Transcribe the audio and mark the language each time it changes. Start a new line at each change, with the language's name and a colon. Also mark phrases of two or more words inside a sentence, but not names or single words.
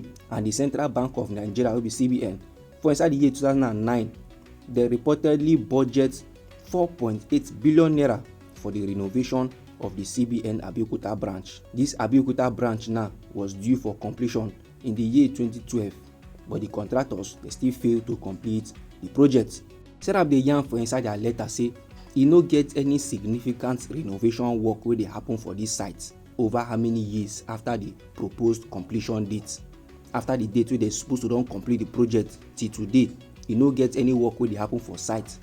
Nigerian Pidgin: And the Central Bank of Nigeria, wey be CBN, for inside the year 2009, they reportedly budget 4.8 billion naira for the renovation of the CBN Abeokuta branch. This Abeokuta branch now was due for completion in the year 2012, but the contractors they still fail to complete the project. Sarap dey yarn for inside their letter say e no get any significant renovation work wey dey happen for this site over how many years after the proposed completion date. After the date wey they supposed to don complete the project till today, e no get any work wey dey happen for site.